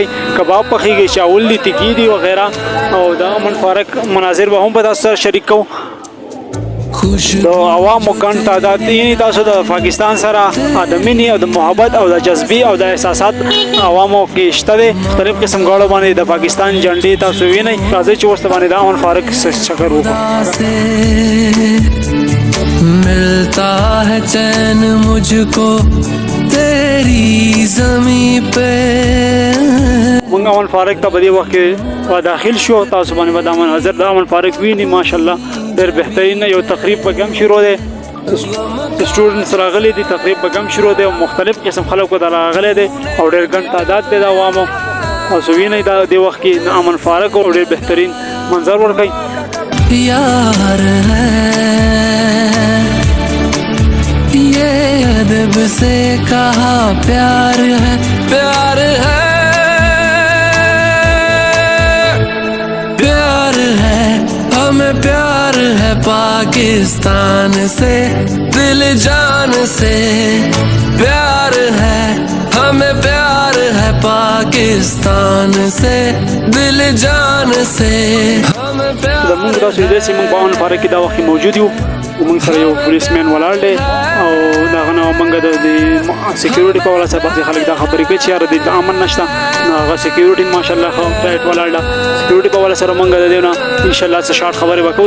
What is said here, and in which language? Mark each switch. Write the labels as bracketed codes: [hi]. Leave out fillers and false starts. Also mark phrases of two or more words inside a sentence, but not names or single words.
[ps] کباب پخېږي، چاول دي، تکي دي وغیره. او د امن پارک مناظر به هم په تاسو سره شریک کوو. د عوامو ګڼ تعداد یعنې تاسو د پاکستان سره د مینې او د محبت او د جذبې او د احساسات عوامو کې شته دی. مختلف قسم ګاړو باندې د پاکستان جنډې تاسو وینئ. راځئ چې ورته باندې د امن پارک چکر وکړو. [ur] ملتا ہے چین مجھ کو تیری زمیں پہ. [ps] موږ امن پارک ته په دې وخت کې داخل شو. تاسو باندې به د امن حضرت د امن پارک ویني. ماشاءالله ډېر بهترین یو تقریب به هم شروع دی. سټوډنټس راغلي دي، تقریب به هم شروع دی او مختلف قسم خلکو ته راغلی دی او ډېر ګڼ تعداد دی د عوامو. تاسو وینئ دا دې وخت کې د امن پارک او ډېر بهترین منظر ورکوي. [ur] یار ہے یہ ادب سے کہا پیار ہے، پیار ہے, प्यार है, پیار ہے، ہمیں پیار ہے پاکستان سے، دل جان سے پیار ہے، ہمیں پیار ہے پاکستان سے، دل جان سے ہمیں پیار. [ps] زمونږ تاسو دې چې موږ په امن پارک کې دا وخت موجود یو. موږ سره یو پولیسمین ولاړ دی او دغه نه موږ د سکیورټي په ولا سره بعضې خلک دا خبرې کوي چې یاره دلته امن نشته. نو هغه سکیورټي ماشاءالله ښه ټایټ ولاړ ده. سکیورټي په ولا سره موږ د دې نه انشاءالله څه شارټ خبرې به کوو.